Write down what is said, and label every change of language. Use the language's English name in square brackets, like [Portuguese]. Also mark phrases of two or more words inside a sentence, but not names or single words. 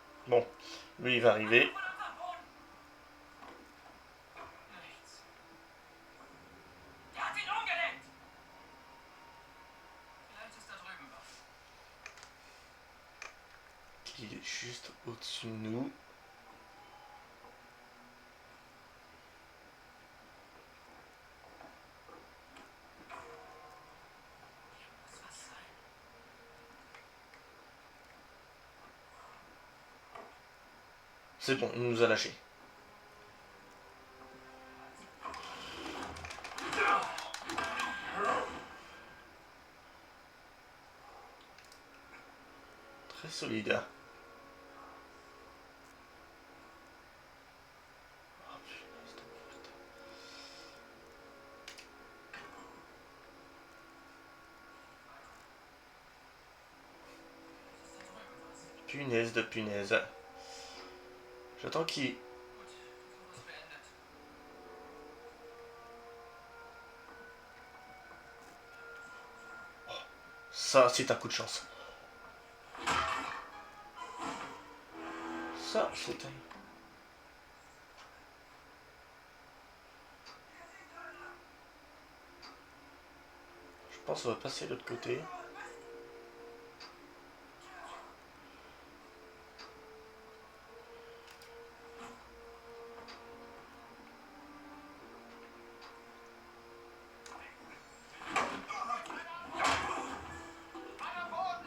[French] Bon, lui il va arriver. [German] Unterm Boden! Nichts. Der hat ihn umgelenkt! Vielleicht ist da drüben was. [French] Il est juste au-dessus de nous. [German] Hier muss was sein. [French] C'est bon, il nous a lâchés. Très solide. Oh, punaise de merde. Punaise de punaise. J'attends qu'il... [German] Gut, Versuch ist beendet. [French] Ça, c'est un coup de chance. Ça, c'est un... Je pense qu'on va passer de l'autre côté. [German] Einer am Boden!